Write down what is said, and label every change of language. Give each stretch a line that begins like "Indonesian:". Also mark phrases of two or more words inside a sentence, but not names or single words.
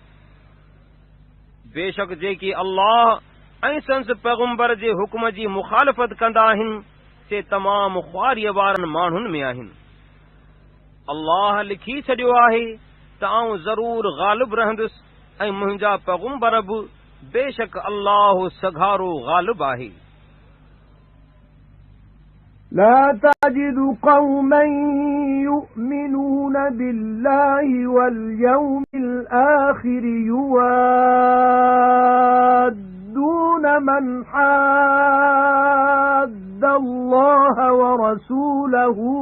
Sindhi: बेशक जेकी अल्लाह ऐं संदसि पैगम्बर जे हुक्म जी मुखालफ़त कंदा आहिनि से तमामु ख्वारीअ वारनि माण्हुनि में आहिनि अल्लाह लिखी छॾियो आहे त आऊं ज़रूर ग़ालिब रहंदुसि ऐं मुंहिंजा पैगम्बर बि बेशक अल्लाह सघारो ग़ालिब आहे
Arabic: لا تجد قوما يؤمنون بالله واليوم الآخر يوادون من حاد الله ورسوله